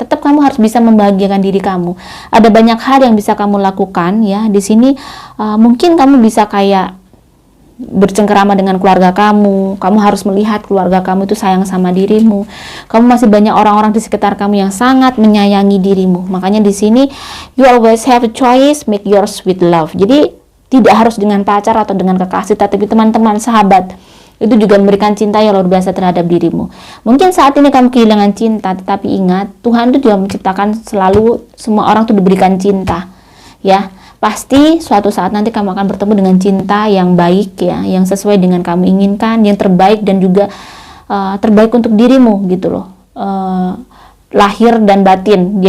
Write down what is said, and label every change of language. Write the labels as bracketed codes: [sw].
[id] Tetap kamu harus bisa membahagiakan diri kamu. Ada banyak hal yang bisa kamu lakukan, ya. Di sini mungkin kamu bisa kayak bercengkerama dengan keluarga kamu harus melihat keluarga kamu itu sayang sama dirimu, kamu masih banyak orang-orang di sekitar kamu yang sangat menyayangi dirimu. Makanya di sini [en] you always have a choice, make yours with love. [id] Jadi tidak harus dengan pacar atau dengan kekasih, tapi teman-teman, sahabat itu juga memberikan cinta yang luar biasa terhadap dirimu. Mungkin saat ini kamu kehilangan cinta, tetapi ingat, Tuhan itu juga menciptakan selalu semua orang itu diberikan cinta, ya. Pasti suatu saat nanti kamu akan bertemu dengan cinta yang baik, ya, yang sesuai dengan kamu inginkan, yang terbaik dan juga terbaik untuk dirimu gitu loh, lahir dan batin.